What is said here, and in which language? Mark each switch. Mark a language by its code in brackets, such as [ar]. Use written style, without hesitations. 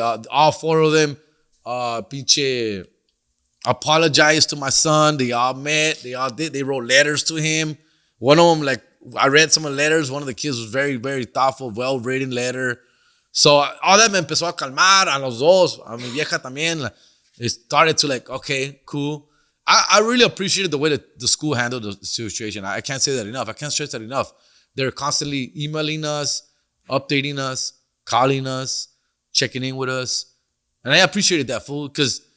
[en] All 4 of them, pinche, apologized to my son. They all met. They all did. They wrote letters to him. One of them, like, I read some of the letters. One of the kids was very, very thoughtful, well-written letter. So all that [es] me empezó a calmar a los dos, a mi vieja también. [en] It started to like, okay, cool. I really appreciated the way that the school handled the situation. I can't say that enough. I can't stress that enough. They're constantly emailing us, updating us, calling us, checking in with us. And I appreciated that, fool, because